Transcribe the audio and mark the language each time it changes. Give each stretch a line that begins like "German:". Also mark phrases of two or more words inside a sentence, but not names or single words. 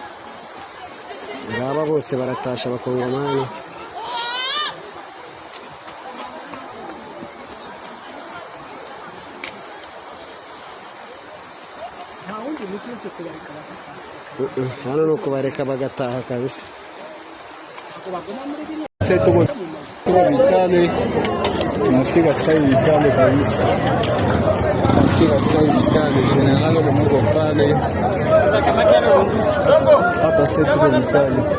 Kinyarwanda: Ngaba bose baratasha Abakongomani. Hano nuko bareka bagataha kabisa.
Swahili: Tuko vitale, tunafika sasa vitale kabisa. Tunafika sasa vitale, general wa Mungu pale. Hapa sasa tuko vitale.